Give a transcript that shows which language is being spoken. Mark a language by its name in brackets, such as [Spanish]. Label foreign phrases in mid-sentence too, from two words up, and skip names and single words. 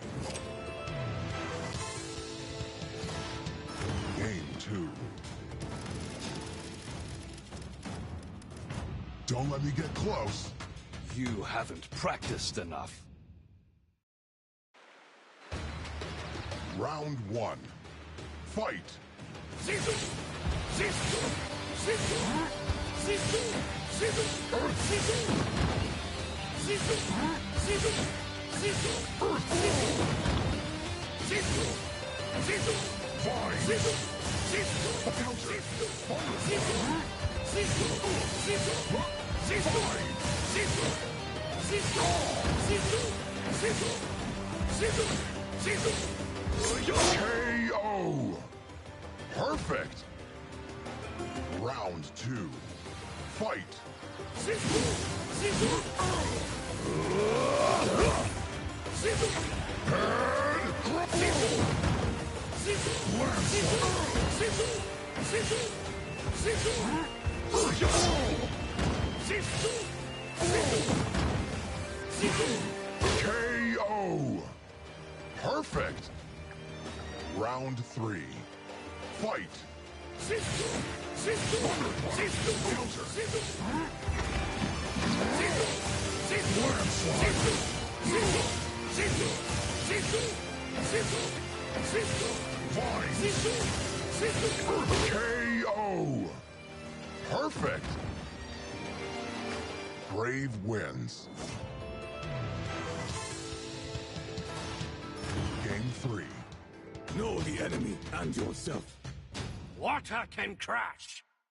[English] Game 2. Don't let me get close. You haven't practiced enough. Round 1. Fight! Sisu! Sisu! Sisu! Sisu! Sisu! Sisu! Sisu! Sisu! Sisu! Sisu! Sisu! Fine! Sisu! Sisu! Counter! Sisu! Sisu! Sisu! Sisu! Sisu! Sisu! Sisu! Sisu! Sisu! Sisu! KO! Perfect! Round 2. Fight! Sisu! Sisu! Sisu! Sisu! Sisu! Sisu! Sisu! Sisu! Sisu! Sisu! KO! Perfect! Round 3. Fight! Sisu! Sisu! Sisu! Counter! Sisu! Sisu! Sisu! Sisu! Sisu! Sisu! Sisu! Sisu! Fine! Sisu! Sisu! KO! Perfect! Brave wins. Game 3. Know the enemy and yourself. Water can crash!